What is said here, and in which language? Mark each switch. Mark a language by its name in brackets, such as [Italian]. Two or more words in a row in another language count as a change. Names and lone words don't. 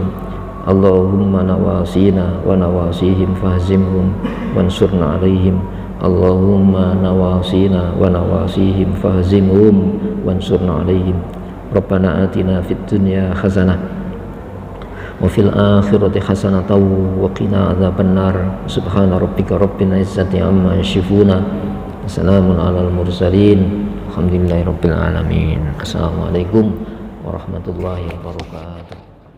[Arabic] اللهم نواصينا ونواصيهم فاهزمهم وانصرنا عليهم. اللهم نواصينا ونواصيهم فاهزمهم وانصرنا عليهم. ربنا آتنا في الدنيا حسنة وفي الآخرة حسنة وقنا عذاب النار. سبحان ربك رب العزة عما يصفون. السلام على المرسلين. الحمد لله رب العالمين. السلام عليكم ورحمة الله وبركاته.